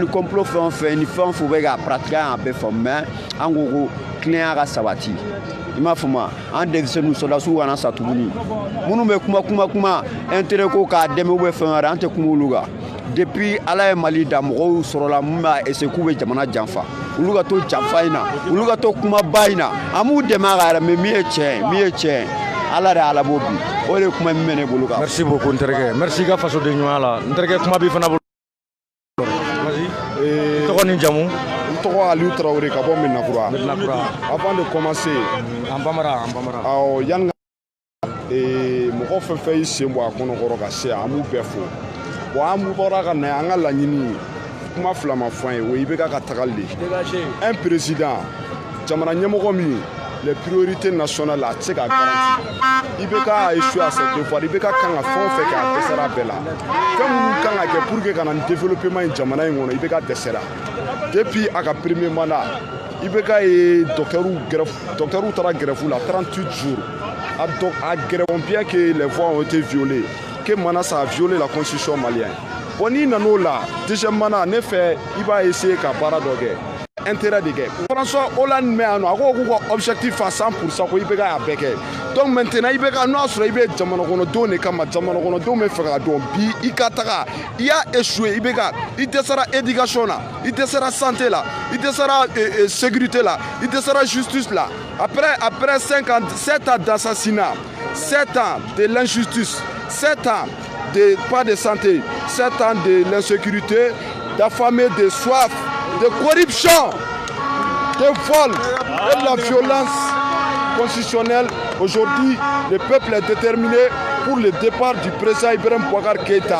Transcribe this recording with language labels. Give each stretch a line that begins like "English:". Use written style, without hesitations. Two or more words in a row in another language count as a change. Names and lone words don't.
Bambara: complot fɛn o fɛn ni fɛn o fɛn bɛ k'a pratiquer an y'a bɛɛ faamu mais an ko ko tilenya ka sabati i m'a faamu an denmisɛnninw sɔrɔdasiw kana sa tuguni minnu bɛ kuma intérêt ko k'a dɛmɛ ou bien fɛn wɛrɛ an tɛ kuma olu kan depuis Ala ye Mali da mɔgɔw sɔrɔla mun b'a essayer k'u bɛ jamana janfa olu ka to janfa in na olu ka to kumaba in na an b'u dɛmɛ a kan yɛrɛ mais min ye tiɲɛ Ala de Ala b'o bi o de kuma min bɛ ne bolo kan.
French: Merci beaucoup
Bambara: n terikɛ merci ka faso de ɲuman la n terikɛ kuma b'i fana bolo. Tɔgɔ ni jamu? N tɔgɔ Aliou Traoré ka bɔ Medinakura.
French: Avant de commencer.
Bambara: An bamara. Awɔ yanni mɔgɔ fɛn fɛn y'i sen bɔ a kɔnɔkɔrɔ ka se an b'u bɛɛ fo. Bon an bɔra ka na an ka laɲini kuma fila ma fɔ an ye o ye IBK ka tagali de.
French: Un président
Bambara: jamana ɲɛmɔgɔ min
French: les priorités nationales
Bambara: a tɛ se ka garanti IBK
French: a échoué à ses devoirs
Bambara: IBK kan ka fɛn o fɛn kɛ a dɛsɛra bɛɛ la fɛn minnu kan ka kɛ
French: pour que
Bambara: ka na ni développement in jamana in kɔnɔ IBK dɛsɛra depuis a ka
French: premier mandat
Bambara: IBK ye docteurs taara grève la 38 jours a
French: grève bien que les voix ont été violées que maintenant ça a violé la constitution malienne
Bambara: bon n'i nan'o
French: la deuxième mandat
Bambara: ne fɛ i b'a essayer ka baara dɔ kɛ intérêt de kɛ François Hollande mɛ yan nɔ a ko k'u ka objectif à 100% ko IBK y'a bɛɛ kɛ donc maintenant IBK n'o y'a sɔrɔ i bɛ jamana kɔnɔdenw de kama jamana kɔnɔdenw bɛ fɛ ka dɔn bi i ka taga i y'a échoué IBK i dɛsɛra éducation la i dɛsɛra santé la i dɛsɛra sécurité la i dɛsɛra justice la
French: après 7 ans d'assassinat 7 ans de l'injustice 7 ans de pas de santé 7 ans de l'insécurité d'affamés de soif de corruption, de vol et de la violence constitutionnel, aujourd'hui, le peuple est déterminé pour le départ du président Ibrahim Boubacar Keïta.